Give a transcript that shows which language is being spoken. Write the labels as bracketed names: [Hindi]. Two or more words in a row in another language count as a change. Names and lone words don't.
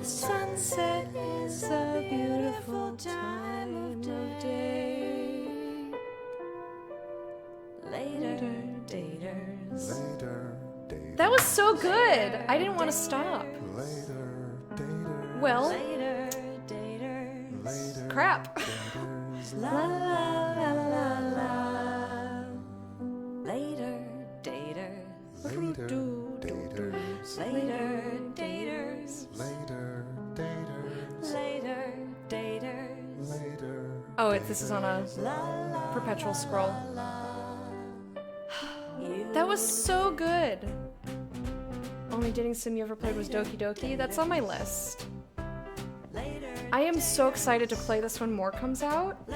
[English] Sunset is a beautiful time of day. Later, daters. Later, daters. That was so good! I didn't want to stop. Later, daters. Well, Later, daters. Later, crap. daters. La la la la la. Later, daters. Later, daters. Later, daters. Later, daters. Later, daters. Later. Oh, this is on a perpetual scroll. That was so good. Only dating sim you ever played was Doki Doki. That's on my list. I am so excited to play this when more comes out.